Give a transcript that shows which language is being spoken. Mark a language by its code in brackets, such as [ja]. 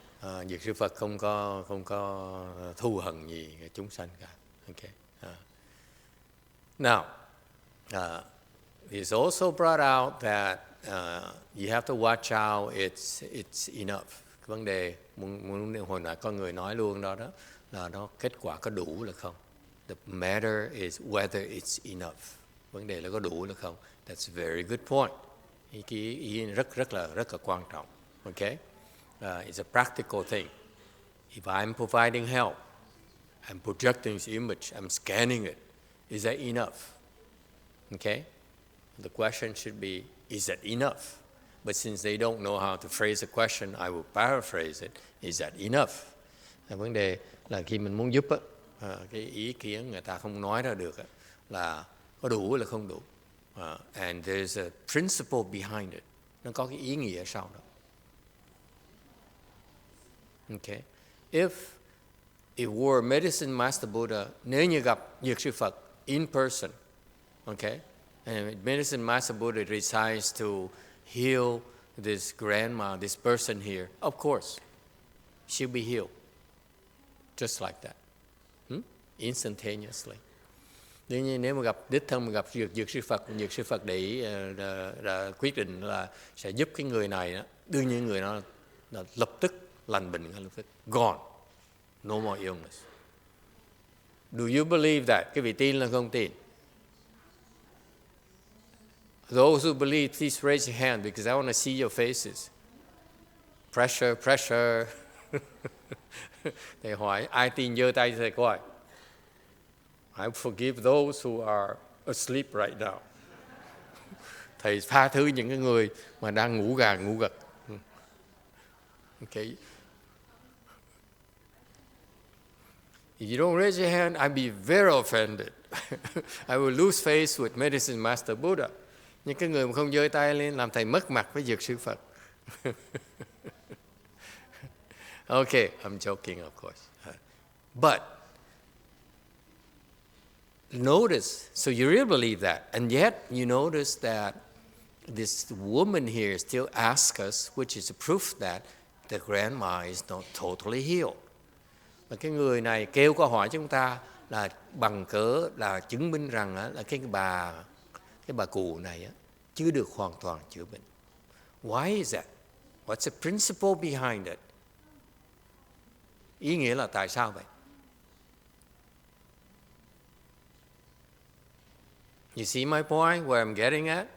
[vi] Dược Sư Phật không có thù hận gì chúng sanh cả. [en] Okay. Now, it's also brought out that you have to watch out. It's enough. [vi] Vấn đề hồi nãy có người nói luôn đó là nó kết quả có đủ là không. [en] The matter is whether it's enough. [vi] Vấn đề là có đủ là không. [en] That's a very good point. [vi] Ý rất là quan trọng. Okay? [en] It's a practical thing. If I'm providing help, I'm projecting this image, I'm scanning it, is that enough? Okay? The question should be, is that enough? But since they don't know how to phrase the question, I will paraphrase it. Is that enough? [vi] Vấn đề là khi mình muốn giúp á, cái ý kiến người ta không nói ra được là có đủ là không đủ. [en] And there's a principle behind it. [vi] Nó có cái ý nghĩa sau đó. [en] Okay. If it were Medicine Master Buddha, [vi] nếu như gặp Dược Sư Phật [en] in person, okay, and Medicine Master Buddha decides to heal this grandma, this person here, of course, she'll be healed. Just like that. Instantaneously. [vi] Nếu mà gặp đích thân mà gặp Dược Sư Phật để ý, quyết định là sẽ giúp cái người này đó, đương nhiên người đó là lập tức lành bệnh ngay lập tức. [en] Gone. No more illness. Do you believe that? [vi] Cái vị tin là không tin? [en] Those who believe, please raise your hand because I want to see your faces. Pressure. [vi] Thầy hỏi, ai tin giơ tay thầy coi. [en] I forgive those who are asleep right now. [vi] Thầy tha thứ những cái người mà đang ngủ gật. [en] Okay. If you don't raise your hand, I'll be very offended. I will lose face with Medicine Master Buddha. [vi] Những cái người mà không giơ tay lên làm thầy mất mặt với Dược Sư Phật. [en] Okay, I'm joking, of course. But notice, so you really believe that, and yet you notice that this woman here still asks us, which is a proof that the grandma is not totally healed. [vi] Và cái người này kêu câu hỏi chúng ta là bằng cớ là chứng minh rằng là cái bà cụ này chưa được hoàn toàn chữa bệnh. [en] Why is that? What's the principle behind it? [vi] Ý nghĩa là tại sao vậy? [en] You see my point where I'm getting at?